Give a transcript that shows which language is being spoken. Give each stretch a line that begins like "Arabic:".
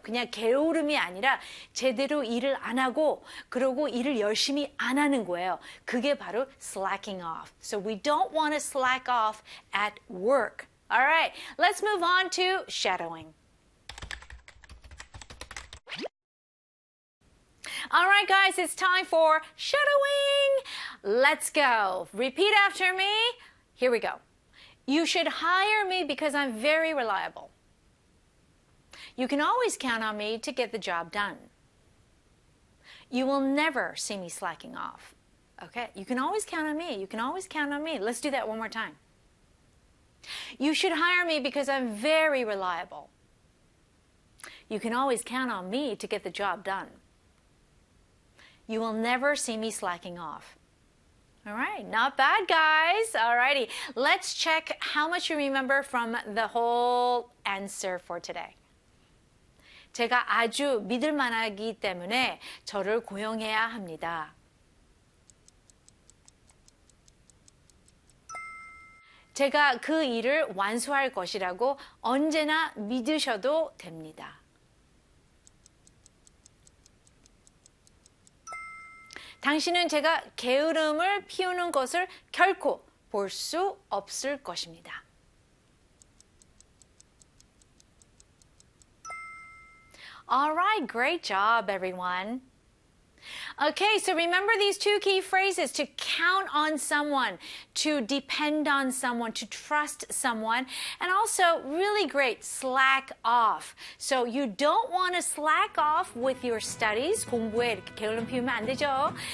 Korean: 그냥 게으름이 아니라 제대로 일을 안 하고, 그러고 일을 열심히 안 하는 거예요. 그게 바로 slacking off.
English: So we don't want to slack off at work. All right, let's move on to shadowing. All right, guys, it's time for shadowing. Let's go. Repeat after me. Here we go. You should hire me because I'm very reliable. You can always count on me to get the job done. You will never see me slacking off. Okay, you can always count on me. You can always count on me. Let's do that one more time. You should hire me because I'm very reliable. You can always count on me to get the job done. You will never see me slacking off. All right, not bad, guys. All righty. Let's check how much you remember from the whole answer for today.
Korean: 제가 아주 믿을 만하기 때문에 저를 고용해야 합니다. 제가 그 일을 완수할 것이라고 언제나 믿으셔도 됩니다. 당신은 제가 게으름을 피우는 것을 결코 볼수 없을 것입니다.
English: 알라이트, 그레이트 잡, 에브리원. Okay, so remember these two key phrases: to count on someone, to depend on someone, to trust someone, and also really great, slack off. So you don't want to slack off with your studies.
Korean: 공부에 이렇게 게으름 피우면 안 되죠.